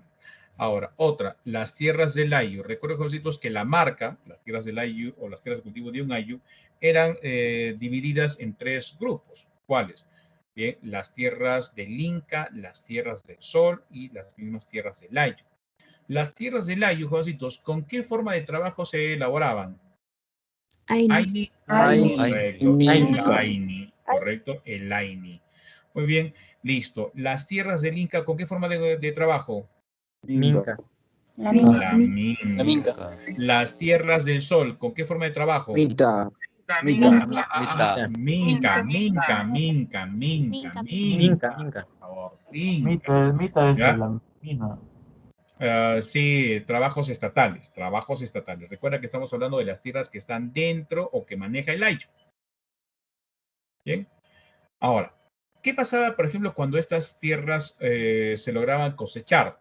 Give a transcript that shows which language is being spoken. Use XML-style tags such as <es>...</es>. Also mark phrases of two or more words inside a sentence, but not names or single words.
<es>Ahora, otra, las tierras del ayu. Recuerden, jovencitos, que la marca, las tierras del ayu o las tierras de cultivo de un ayu, eran divididas en 3 grupos. ¿Cuáles? Bien, las tierras del Inca, las tierras del Sol y las mismas tierras del Ayo. Las tierras del Ayo, jovencitos, ¿con qué forma de trabajo se elaboraban? Aini. Aini, correcto. El Minca. Aini, correcto, el Aini. Muy bien, listo. Las tierras del Inca, ¿con qué forma de trabajo? Minca. La La minca. minca. Las tierras del Sol, ¿con qué forma de trabajo? Mita. Minca. Mita. Minca. Minca. Por favor, Minca. Mita es ¿Ya? la mina. Sí, trabajos estatales. Recuerda que estamos hablando de las tierras que están dentro o que maneja el Ayo. Bien. Ahora, ¿qué pasaba, por ejemplo, cuando estas tierras se lograban cosechar?</es>